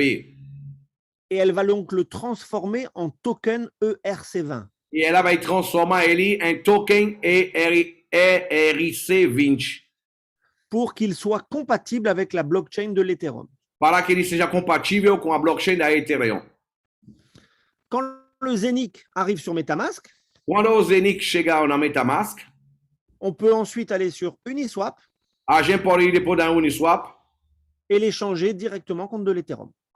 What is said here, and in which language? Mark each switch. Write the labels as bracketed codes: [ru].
[fr] Et elle va donc le transformer en token ERC20. [pt] E ela vai transformar ele em token ERC20. [fr] Pour qu'il soit compatible avec la blockchain de l'Ethereum. [pt] Para que ele seja compatível com a blockchain da Ethereum. [fr] Quand le Zenith arrive sur MetaMask, [pt] Quando o Zenith chegar na MetaMask, [fr] on peut ensuite aller sur Uniswap [pt] a gente pode ir depois da Uniswap, [fr] et l'échanger directement contre de l'Ethereum.